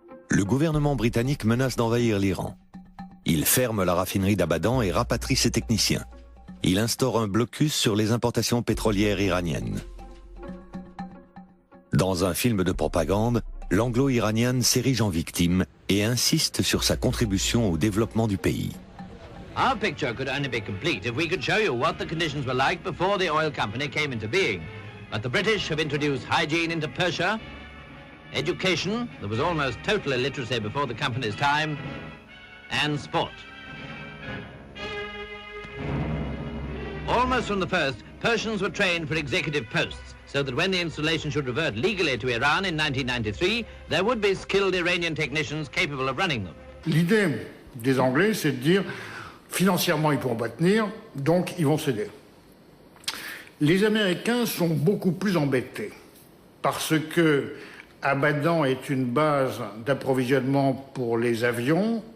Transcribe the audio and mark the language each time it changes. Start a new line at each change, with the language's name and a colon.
French: Le gouvernement britannique menace d'envahir l'Iran. Il ferme la raffinerie d'Abadan et rapatrie ses techniciens. Il instaure un blocus sur les importations pétrolières iraniennes. Dans un film de propagande, l'Anglo-Iranian s'érige en victime et insiste sur sa contribution au développement du pays.
English: Our picture could only be complete if we could show you what the conditions were like before the oil company came into being. But the British have introduced hygiene into Persia, education, there was almost total illiteracy before the company's time, and sport. Almost from the first, Persians were trained for executive posts, so that when the installation should revert legally to Iran in 1993, there would be skilled Iranian technicians capable of running them.
French: L'idée des Anglais, c'est de dire, financièrement, ils ne pourront pas tenir, donc ils vont céder. Les Américains sont beaucoup plus embêtés, parce que Abadan est une base d'approvisionnement pour les avions.